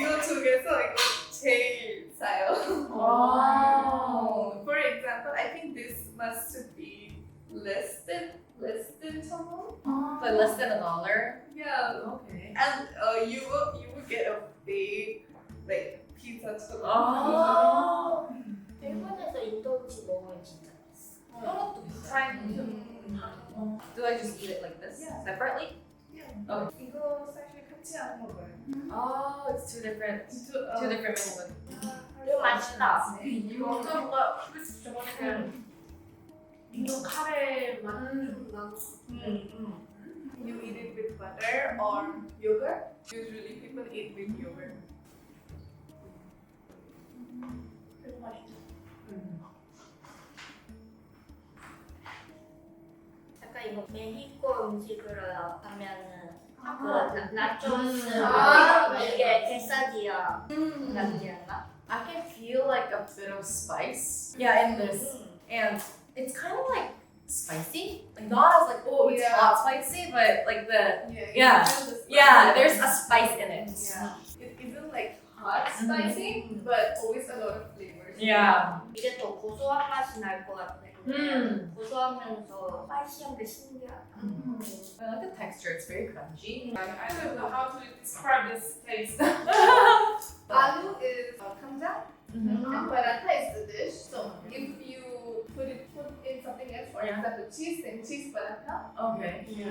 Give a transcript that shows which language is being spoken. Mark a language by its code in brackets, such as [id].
[en] We go together like [ko] 제일 싸요. [en] Wow. For example, I think this must be less than 1,000. But less than $1? Yeah. Okay. And you will get a big like pizza too. Oh. [ko] 일본에서 인도 음식 먹으면 진짜 비싸. 한국도 비싸. [en] Do I just eat it like this? Yeah. Separately? Okay. [ko] 이거 사실 같이 안 먹어요. [en] Oh, it's two different meals. [ko] 이거 맛있다. 이거 뭔가 저번에 인도 카레 맛 좀 나고. [en] You eat it with butter or yogurt. Usually people eat with yogurt. [ko] 이거 맛있다. 약간 이거 멕시코 음식으로 하면은 그 나초스 이게 quesadilla 같지않나? [en] I can feel like a bit of spice. Yeah, in this. And it's kind of like spicy. Like not as like, oh, it's Yeah. hot spicy, but like the, Yeah. there's a spice in it. Yeah. It isn't like hot spicy, but always a lot of flavors. Yeah. [ko] 이게 또 고소한 맛이 날 것 같아. 고소하면서 스파이시한 게 신기하다. [en] I like the texture, it's very crunchy. I don't know how to describe this taste. Aloo is kamjang, and paratha is the dish. So if you put in something else, for example cheese, then cheese paratha. Okay.